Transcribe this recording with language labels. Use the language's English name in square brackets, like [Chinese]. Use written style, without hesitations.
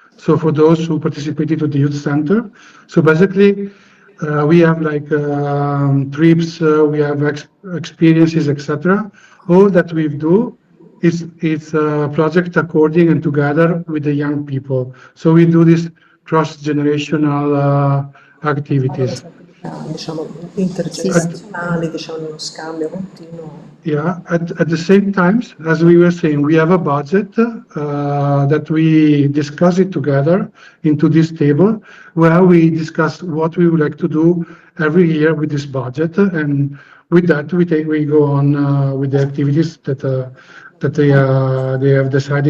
[English] So for those who participated to the youth center. So basically, we have like trips, we have experiences, etc. All that we do is a project according and together with the young people. So we do this cross-generational activities. [Italian] Intergenerazionali, diciamo, uno scambio continuo. [English] Yeah, at the same time, as we were saying, we have a budget that we discuss it together into this table, where we discuss what we would like to do every year with this budget, and with that we go on with the activities that they have decided.